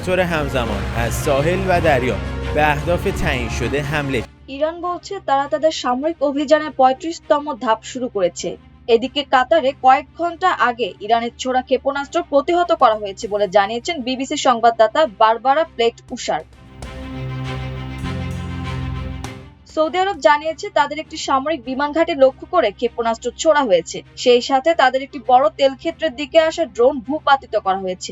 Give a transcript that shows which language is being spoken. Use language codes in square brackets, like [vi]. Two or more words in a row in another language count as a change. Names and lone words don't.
[fa] به طور همزمان از ساحل و دریا به اهداف تعیین شده حمله [bn] ইরান বলছে তারা তাদের সামরিক অভিযানের ৩৫তম ধাপ শুরু করেছে। এদিকে কাতারে কয়েক ঘন্টা আগে ইরানের ছোড়া ক্ষেপণাস্ত্র প্রতিহত করা হয়েছে বলে জানিয়েছেন বিবিসি সংবাদদাতা বারবারা প্লেট উশার। সৌদি আরব জানিয়েছে তাদের একটি সামরিক বিমান ঘাঁটি লক্ষ্য করে ক্ষেপণাস্ত্র ছোড়া হয়েছে, সেই সাথে তাদের একটি বড় তেল ক্ষেত্রের দিকে আসা ড্রোন ভূপাতিত করা হয়েছে।